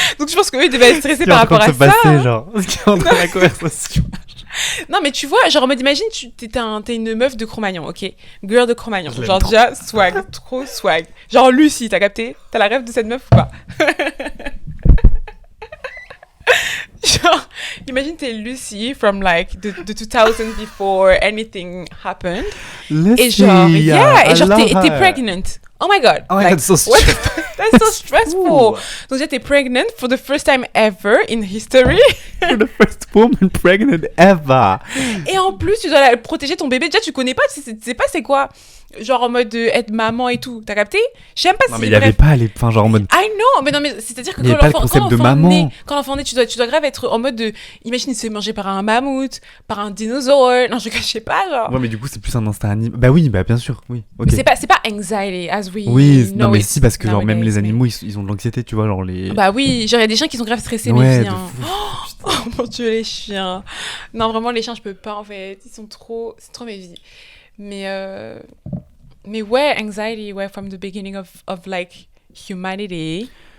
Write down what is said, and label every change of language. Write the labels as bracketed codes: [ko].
[fr] Donc je pense qu'eux, ils devaient être stressés par rapport à ça. Ce qui est en train de se passer, genre. Ce qui est en train de la conversation. Non, mais tu vois, genre en mode, imagine, t'es une meuf de Cro-Magnon, ok? Girl de Cro-Magnon. Genre déjà, swag, trop swag. Genre Lucie, t'as capté? T'as la rêve de cette meuf ou pas? Genre, imagine t'es [en] Lucy from like the 2000 before anything happened. [fr] Et genre, t'es [en] pregnant. Oh my god. Oh my god, so stressful. That's so stressful. [fr] Donc déjà, t'es [en] pregnant for the first time ever in history. For the first woman pregnant ever. [fr] Et en plus, tu dois protéger ton bébé. Déjà, tu connais pas, tu sais pas c'est quoi. Genre en mode être maman et tout. T'as capté? Je sais même pas si... Non, mais il y avait pas les... Enfin, genre en mode... [en] I know, [fr] mais non, mais c'est-à-dire que quand l'enfant naît, tu dois grave être en mode de... Imagine, il se fait manger par un mammouth, par un dinosaure. Non, je sais pas, genre... Ouais, mais du coup, c'est plus un instinct animal. Bah oui, bah bien sûr, oui. Okay. Mais c'est pas anxiety, [en] as we [fr] oui, non, mais si, parce que genre même les animaux, ils ont de l'anxiété, tu vois, genre les... Bah oui, genre il y a des chiens qui sont grave stressés, ouais, mais viens. Oh mon Dieu, les chiens. Non, vraiment, les chiens, je peux pas, en fait. C'est trop mes vies. [en] Mais ouais, anxiety, ouais, from the beginning of like humanity.